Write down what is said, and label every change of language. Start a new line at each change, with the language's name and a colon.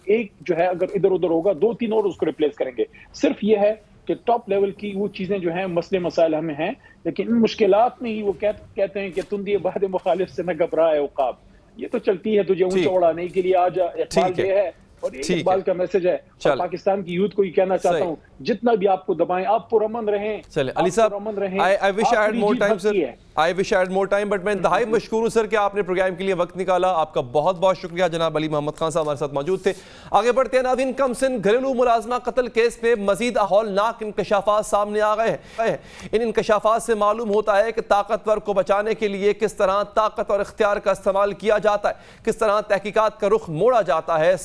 Urdu: ایک جو ہے اگر ادھر ادھر ہوگا, 2-3 اور اس کو ریپلیس کریں گے. صرف یہ ہے کہ ٹاپ لیول کی وہ چیزیں جو ہیں, مسئلے مسائل ہمیں ہیں, لیکن ان مشکلات میں ہی وہ کہتے ہیں کہ تندی بعد مخالف سے نہ گھبرا ہے عقاب. یہ تو چلتی ہے, تجھے اونچا اڑانے کے لیے آج اقبال یہ ہے, اور ایک اقبال کا میسج ہے. اور پاکستان کی یوتھ کو یہ کہنا چاہتا ہوں, جتنا بھی آپ کو دبائیں, آپ پرامن رہیں. چلیں علی صاحب,
English: I wish I had more time, sir. I wish I had more time, but
Urdu: میں انتہائی مشکور ہوں سر کہ آپ نے پروگرام کے لیے وقت نکالا. آپ کا بہت بہت شکریہ. جناب علی محمد خان صاحب ہمارے ساتھ موجود تھے. آگے بڑھتے ہیں ناظرین. کمسن گھریلو ملازمہ قتل کیس میں مزید ہولناک انکشافات سامنے آ گئے ہیں. ان انکشافات سے معلوم ہوتا ہے کہ طاقتور کو بچانے کے لیے کس طرح طاقت اور اختیار کا استعمال کیا جاتا ہے, کس طرح تحقیقات کا رخ موڑا جاتا ہے.